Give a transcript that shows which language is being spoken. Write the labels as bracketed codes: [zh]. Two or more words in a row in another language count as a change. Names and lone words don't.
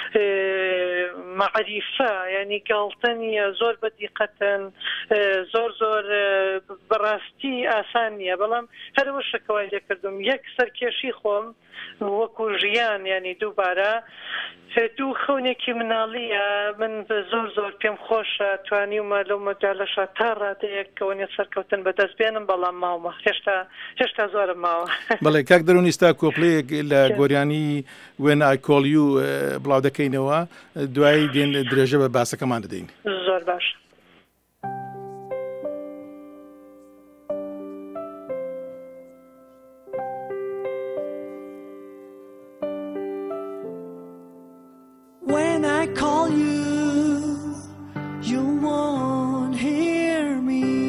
[ckb] معریفە ینی گاڵتەنیە زۆر بەدیقەتەن زۆر زۆر بەڕاستی ئاسان نییە بەڵام هەرەوە شەکەوای لێکردم یەک سەرکێشی خۆم وەکو ژیان ینی دووبارە دوو خەونێکی مناڵیە من زۆر زۆر پێم خۆشە توانیومە لەو مەجالەشە تا ڕادەیەک کەونێ سەرکەوتن بەدەست بێنم بەڵام ماومە هێشتا زۆرم ماوە بەڵێ کاک دەرون ئێستا کۆپلەیەک لە گۆریانی وێن ئایکۆلی و بڵاو دەکەینەوە دوایی دێن درێژە بە باسەکەمان دەدەین زۆر باش. [en] When I call you, you won't hear me.